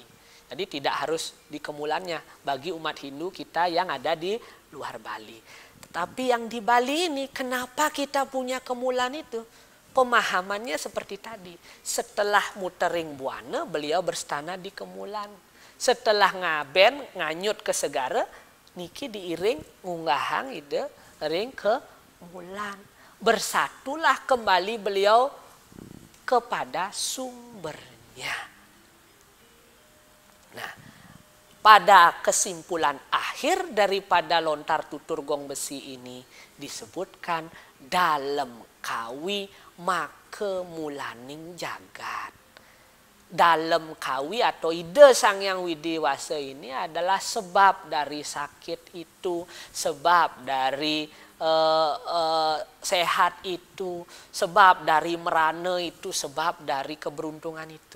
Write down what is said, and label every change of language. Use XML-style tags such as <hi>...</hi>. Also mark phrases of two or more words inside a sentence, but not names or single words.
<id>Jadi tidak harus di kemulannya bagi umat Hindu kita yang ada di luar Bali. Tetapi yang di Bali ini kenapa kita punya kemulan itu? Pemahamannya seperti tadi. Setelah</id> <ban>mutering buana</ban> <id>beliau berstana di kemulan.</id> <ban>Setelah ngaben nganyut ke segara niki diiring ngunggahang ide ring ke mulan.</ban> <id>Bersatulah kembali beliau kepada sumbernya. Nah, pada kesimpulan akhir daripada lontar tutur gong besi ini disebutkan dalam kawi</id> <ban>makemulaning jagat.</ban> <id>Dalam kawi atau ide Sang Hyang Widi Wasa ini adalah sebab dari sakit itu, sebab dari sehat itu, sebab dari merana itu, sebab dari keberuntungan itu.</id>